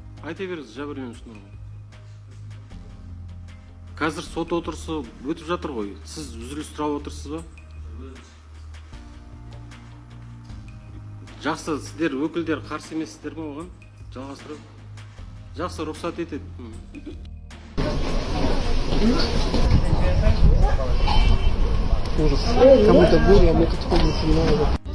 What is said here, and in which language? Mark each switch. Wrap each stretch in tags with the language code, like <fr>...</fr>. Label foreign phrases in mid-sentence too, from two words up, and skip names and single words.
<kk>Айта беріңіз, жәбірленуші Нұрбол. Қазір сот отырысы өтіп жатыр ғой. Сіз үзіліс сұрап отырсыз ба? Жақсы, сіздер өкілдер қарсы емессіздер ме оған? Жалғастырып. Жақсы, рұқсат етеді.</kk> <ru>Кому-то более, а мы тут ходим, снимаем.</ru>